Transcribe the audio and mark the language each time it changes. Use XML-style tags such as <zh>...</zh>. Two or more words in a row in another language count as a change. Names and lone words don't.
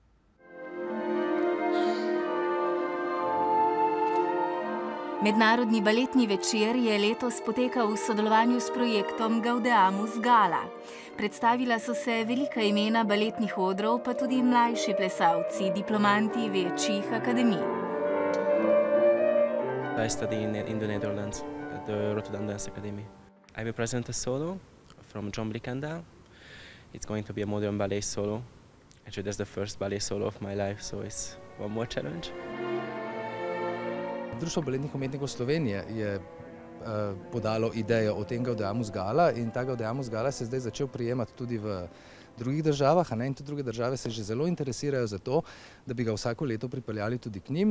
<sl>Mednarodni baletni večer je letos potekal v sodelovanju s projektom Gaudeamus Gala. Predstavila so se velika imena baletnih odrov, pa tudi mlajši plesalci, diplomanti večjih akademij.</sl> <en>I study in the Netherlands at the Rotterdam Dance Academy. I will present a solo from John Blickandel. It's going to be a modern ballet solo. Actually, that's the first ballet solo of my life, so it's one more challenge.</en> <sl>Društvo baletnih umetnikov Slovenije je podalo idejo o tem Gaudeamus Gala in ta Gaudeamus Gala se zdaj začel prijemati tudi v drugih državah, in tudi druge države se že zelo interesirajo za to, da bi ga vsako leto pripeljali tudi k njim.</sl>